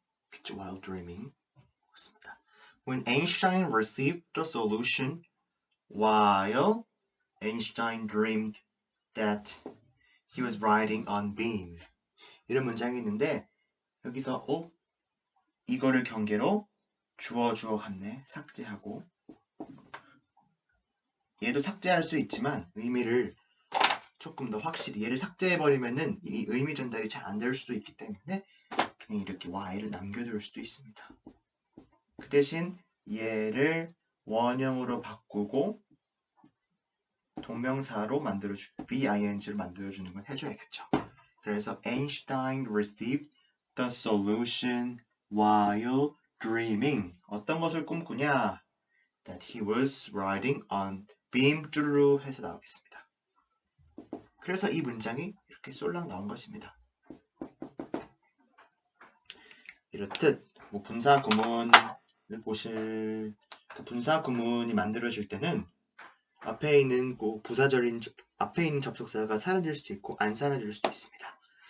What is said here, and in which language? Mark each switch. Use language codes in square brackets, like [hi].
[ko] 그쵸, [en] while dreaming. [ko] 그렇습니다. [en] When Einstein received the solution while Einstein dreamed that he was riding on beam. [ko] 이런 문장이 있는데 여기서 이거를 경계로 주어 같네 삭제하고 얘도 삭제할 수 있지만 의미를 조금 더 확실히 얘를 삭제해버리면은 이 의미 전달이 잘 안 될 수도 있기 때문에 그냥 이렇게 y를 남겨둘 수도 있습니다. 그 대신 얘를 원형으로 바꾸고 동명사로 만들어주고 VING를 만들어주는 건 해줘야겠죠. 그래서 [en] Einstein received the solution while dreaming. [ko] 어떤 것을 꿈꾸냐? [en] That he was riding on beam [ko] 쭈루루 해서 나오겠습니다. 그래서 이 문장이 이렇게 쏠랑 나온 것입니다. 이렇듯 분사 구문을 보실 분사 구문이 만들어질 때는 앞에 있는 부사절인 앞에 있는 접속사가 사라질 수도 있고 안 사라질 수도 있습니다.